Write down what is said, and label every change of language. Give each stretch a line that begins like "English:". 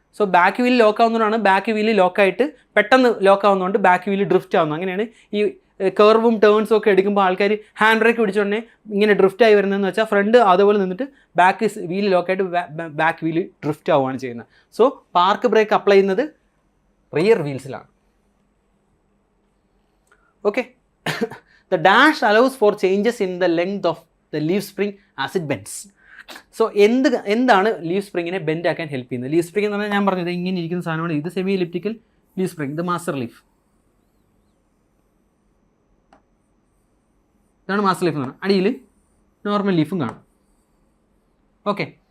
Malayalam: So back wheel lock ആവുന്നതുകൊണ്ടാണ് back wheel ലോക്കായിട്ട് പെട്ടെന്ന് lock ആവുന്നതുകൊണ്ട് back wheel drift ആവുന്നത്. അങ്ങനെയാണ് ഈ കർവും ടേൺസും ഒക്കെ എടുക്കുമ്പോൾ ആൾക്കാർ ഹാൻഡ് ബ്രേക്ക് പിടിച്ചോണ്ടേ ഇങ്ങനെ ഡ്രിഫ്റ്റ് ആയി വരുന്നതെന്ന് വെച്ചാൽ ഫ്രണ്ട് അതുപോലെ നിന്നിട്ട് back wheel ലോക്കായിട്ട് back wheel drift ആവുകയാണ് ചെയ്യുന്നത്. സോ പാർക്ക് ബ്രേക്ക് അപ്ലൈ ചെയ്യുന്നത് rear വീൽസിലാണ്. Okay.
English: The dash allows for changes in the length of the leaf spring as it bends.
Malayalam: So എന്താണ് ലീഫ് സ്പ്രിങ്ങിനെ ബെൻഡ് ആക്കാൻ ഹെൽപ്പ് ചെയ്യുന്നത്? Leaf spring എന്ന് പറഞ്ഞാൽ ഞാൻ പറഞ്ഞത് ഇങ്ങനെ ഇരിക്കുന്ന സാധനമാണ്. ഇത് സെമി എലിപ്റ്റിക്കൽ ലീഫ് സ്പ്രിംഗ്, ഇത് മാസ്റ്റർ ലീഫ്. ഇതാണ് മാസ്റ്റർ ലീഫ് എന്ന് പറഞ്ഞാൽ. അടിയിൽ നോർമൽ ലീഫും കാണും. ഓക്കെ.